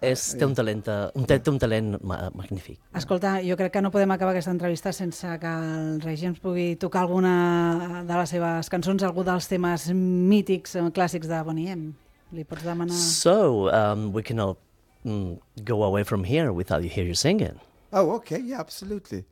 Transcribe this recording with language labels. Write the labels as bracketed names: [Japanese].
[Catalan] Té un talent magnífic. Escolta, jo crec que no podem acabar aquesta entrevista sense que el Regi ens pugui tocar alguna de les seves cançons, algun dels temes mítics, clàssics de Boney M. Li pots demanar... [English] So, we can all go away from here without you hear you singing. Oh, okay, yeah, absolutely.